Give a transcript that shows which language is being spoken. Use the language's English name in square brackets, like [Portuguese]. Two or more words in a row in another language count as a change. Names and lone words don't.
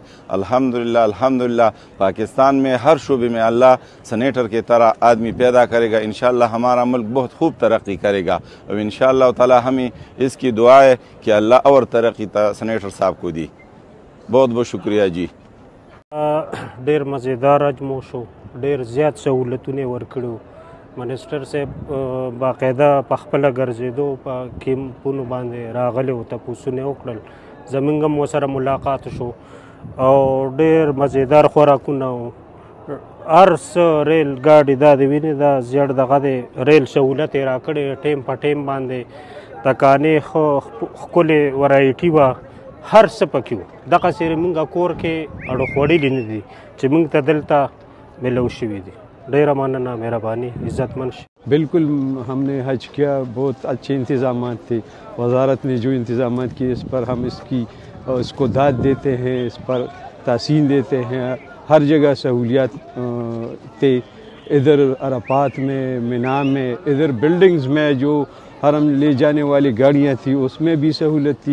[Urdu] الحمدللہ الحمدللہ پاکستان میں ہر شعبے میں اللہ سینیٹر کے طرح آدمی پیدا کرے گا. ان شاء اللہ ہمارا ملک بہت خوب ترقی کرے گا۔ اب ان شاء اللہ تعالیٰ ہمیں اس کی دعا ہے کہ اللہ اور ترقی سینیٹر صاحب کو دی. بہت بہت شکریہ جی. [Pashto] ډیر مزیدار اجمو شو، ډیر زیات سہولتونه ورکړو. منسټر صاحب باقاعده په خپله ګرځېدو په کیمپونو باندې راغلی او تپوسونه وکړل، زموږ هم ورسره ملاقات شو او ډیر مزیدار خوراکونه و. هر څه ریل ګاډي دا د وینې دا زیړ دغه د ریل سهولت یې راکړی، ټیم په ټیم باندې تکانې ښه ښکلې ورایټي وه، هر څه پکې و. دغسې موږ کور کې اړو خوړلي نه دي چې موږ ته دلته ملو شوي دي. ډیره مننه، مهرباني، عزتمند شي. [Urdu] بالکل ہم نے حج کیا، بہت اچھے انتظامات تھے. وزارت نے جو انتظامات کیے اس پر ہم اس کو داد دیتے ہیں، اس پر تحسین دیتے ہیں. ہر جگہ سہولیات تھے، ادھر عرفات میں، مینا میں، ادھر بلڈنگز میں جو حرم لے جانے والی گاڑیاں تھیں اس میں بھی سہولت تھی.